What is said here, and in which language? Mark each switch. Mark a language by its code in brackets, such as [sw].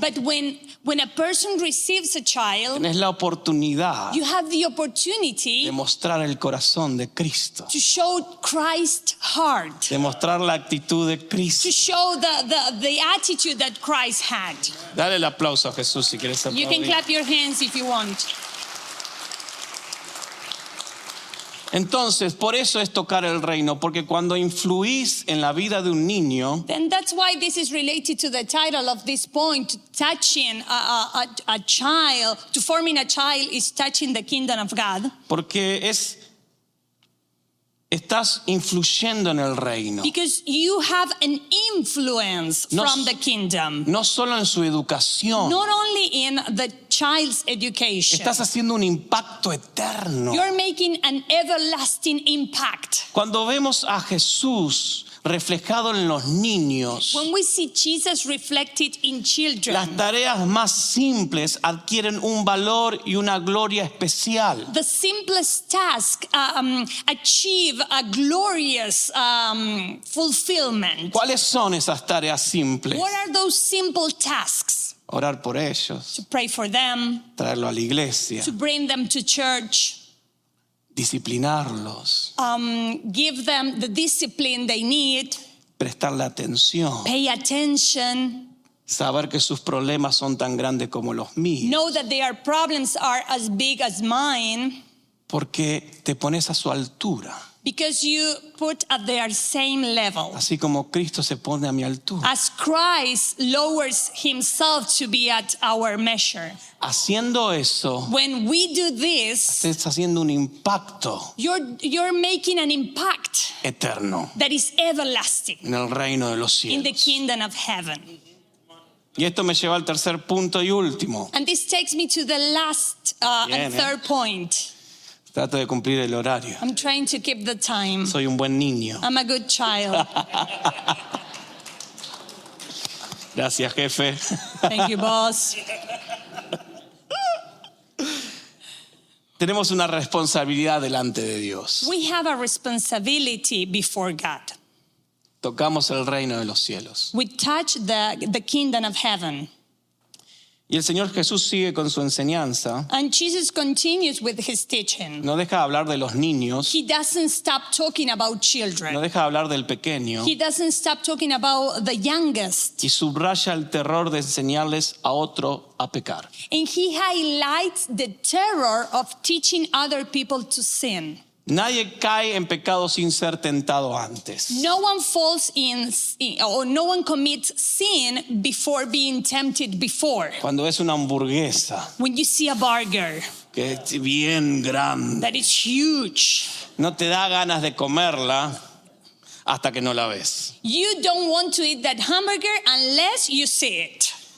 [en] But when a person receives a child, [es] tenés la oportunidad [en] you have the [es] de [en] opportunity [es] mostrar el corazón de Cristo, [en] to show Christ's heart, [es] de mostrar la actitud de [en] to [es] Cristo. [en] show the attitude that Christ had. [es] Dale el aplauso a Jesús si quieres [en] You can [es] aplaudir. [en] clap your hands if you want. [es] Entonces, por eso es tocar el reino, porque cuando influís en la vida de un niño, [en] Then that's why this is related to the title of this point. Touching a child, to forming a child is touching the kingdom of God. [es] porque estás influyendo en el reino, [en] Because you have an influence [es] No [en] from s- the kingdom. [es] no solo en su educación, [en] Not only in the child's education. [es] estás haciendo un impacto eterno. [en] You're making an everlasting impact. [es] Cuando vemos a Jesús reflejado en los niños, [en] When we see Jesus reflected in [es] las [en] children, [es] tareas más simples adquieren un valor y una gloria especial. [en] the simplest task achieve a glorious fulfillment. [es] ¿Cuáles son esas tareas simples? [en] What are those simple tasks? [es] Orar por ellos, [en] To pray for them, [es] traerlo a la iglesia, [en] to bring them to church, [es] disciplinarlos, [en] give them the discipline they need, [es] prestarle atención, [en] pay attention, [es] saber que sus problemas son tan grandes como los míos, [en] know that their problems are as big as mine, [es] porque te pones a su altura, [en] because you put at their same level. [es] así como Cristo se pone a mi altura. [en] As Christ lowers himself to be at our measure. [es] Haciendo eso, [en] When we do this, [es] estás haciendo un impacto [en] you're making an impact [es] eterno [en] that is everlasting [es] en el reino de los [en] in the [es] cielos. [en] kingdom of heaven. [es] Y esto me lleva al tercer punto y último. [en] And this takes me to the last [es] Bien, [en] and third point. [es] Trato de cumplir el horario. [en] I'm trying to keep the time. [es] Soy un buen niño. [en] I'm a good child. [es] Gracias, jefe. [en] Thank you, boss. [es] Tenemos una responsabilidad delante de Dios. [en] We have a responsibility before God. [es] Tocamos el reino de los cielos. [en] We touch the kingdom of heaven. [es] Y el Señor Jesús sigue con su enseñanza. [en] And Jesus continues with his teaching. [es] No deja de hablar de los niños. [en] He doesn't stop talking about [es] No [en] children. [es] deja de hablar del pequeño. [en] He doesn't stop talking about the youngest. [es] Y subraya el terror de enseñarles a otro a pecar. [en] And he highlights the terror of teaching other people to sin. [es] Nadie cae en pecado sin ser tentado antes. [en] No one falls or no one commits sin before being tempted before. [es] Cuando es una hamburguesa [en] When you see a burger [es] que es bien grande, [en] that is huge, [es] no te da ganas de comerla hasta que no la ves. [en] you don't want to eat that hamburger unless you see it.